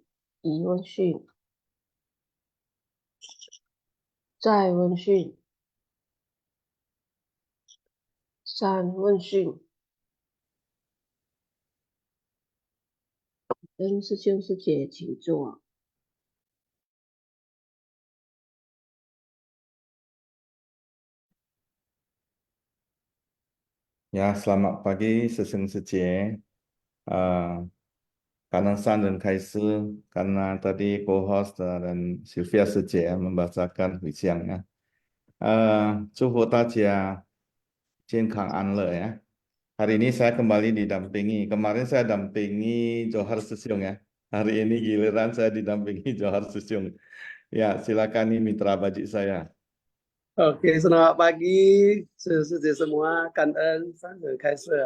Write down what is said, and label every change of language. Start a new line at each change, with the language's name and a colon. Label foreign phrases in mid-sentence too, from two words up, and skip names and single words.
Chinese: 疑问讯，再问讯，三问讯。师兄师姐，请坐。
Indonesian: Ya, selamat pagi, Seseng Sece. Karena San dan Kaiser, karena tadi co-host dan Sylvia Sece membacakan puisiannya.
Chinese: 祝福大家健康安乐 ya.
Indonesian: Hari ini saya kembali didampingi. Kemarin saya dampingi Johar Sesiong ya. Hari ini giliran saya didampingi Johar Sesiong. Ya, silakan nih mitra bajik saya. Oke, selamat pagi saudara semua, Kangen, San Kaiser.